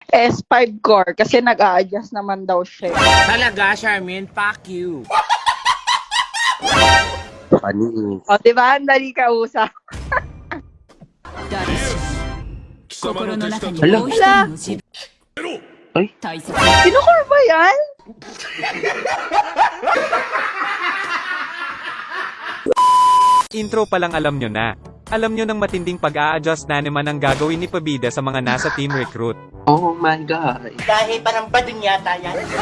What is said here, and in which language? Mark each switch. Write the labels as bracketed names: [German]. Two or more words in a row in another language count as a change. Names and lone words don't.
[Filipino] S5 core kasi nag-a-adjust naman daw siya. Talaga, [English] Charmin? Fuck you. [Filipino] Panis. O, diba? Ang dali kausap. [Japanese] 誰しも心の中に [Filipino] Hala. [Japanese] もう一人の自分 [Filipino] Ay. [Japanese] 大切な [Filipino] Kinukur ba yan? Intro pa lang alam nyo na. Alam nyo ng matinding pag-a-adjust na naman ang gagawin ni Pabida sa mga nasa team recruit. [English] Oh my God. [Filipino] Dahil parang badun yata yan.